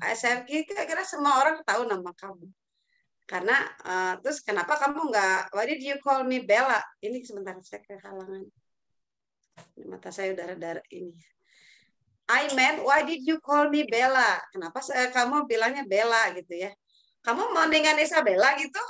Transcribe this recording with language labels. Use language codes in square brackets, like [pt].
[id] Saya kira semua orang tahu nama kamu. Karena terus kenapa kamu nggak? [en] Why did you call me Bella? [id] Ini sebentar saya kehalangan. Mata saya udah rada ini. [en] I meant, why did you call me Bella? [id] Kenapa kamu bilangnya Bella gitu ya? Kamu mau dengan Isabella gitu?